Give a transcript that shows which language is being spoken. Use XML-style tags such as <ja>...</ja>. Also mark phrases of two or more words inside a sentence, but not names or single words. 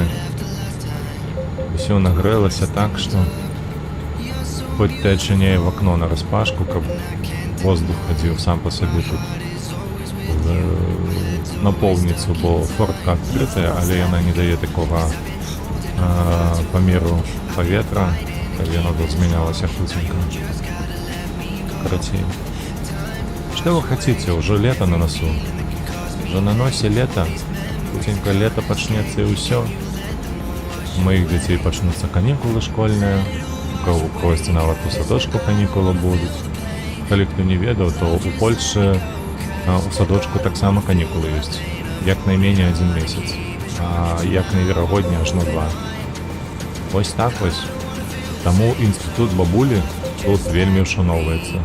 <be>Усё нагрэлася так, што хоць ты адчыняй вакно нараспашку, каб воздух хадзіў сам па сабе тут напоўніцу, бо фортка адкрытая, але яна не дае такога памеру паветра, каб яно тут змянялася хуценька. Карацей.</be> <ru>Что вы хотите? Уже лето на носу. Уже на носе лето. Хутенько лето почнется и все. У моих детей почнутся каникулы школьные. У когось нават у садочку каникулы будут.</ru> <be>Калі хто не ведаў, то у Польши у садочку таксама каникулы есть. Як найменее 1 месяц. А як найверагодней аж на 2. Ось так вось. Таму інстытут бабулі тут вельмі ушаноўваецца.</be>